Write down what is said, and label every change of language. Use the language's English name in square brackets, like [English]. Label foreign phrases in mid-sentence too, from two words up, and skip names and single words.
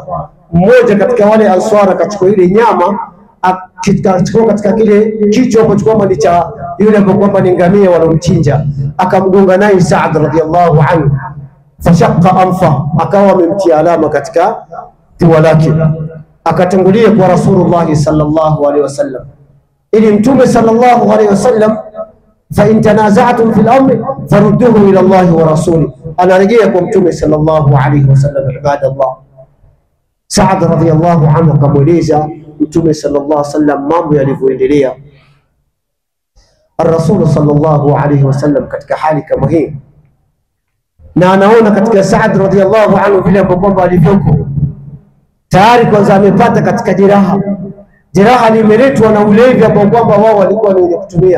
[Swahili] Mmoja katika wale ansar akachukua ile nyama, akachukua katika kile kichwa ambacho kwamba ni cha yule ambao kwamba ni ngamia walomchinja, akamgonga naye Saad [Arabic] رضي الله عنه, فشق أنفه, [Swahili] akawa amemtia alama katika pua lake. Akatangulia kwa Rasulullah [Arabic] صلى الله عليه وسلم, [Swahili] ili Mtume [Arabic] صلى الله عليه وسلم, فإن تنازعتم في الأمر فردوه إلى الله والرسول, [Swahili] anarejea kwa Mtume [Arabic] صلى الله عليه وسلم. [Swahili] Ibadallah, Saad [Arabic] رضي الله عنه [Swahili] akamweleza Mtume [Arabic] صلى الله عليه وسلم [Swahili] mambo yalivyoendelea. Ar-Rasul [Arabic] صلى الله عليه وسلم [Swahili] katika hali kama hii, na anaona katika Saad [Arabic] رضي الله عنه [Swahili] vile ambavyo alivyoko tayari kwanza amepata katika jeraha limeletwa na ulevi ambao kwamba wao walikuwa ni wenye kutumia.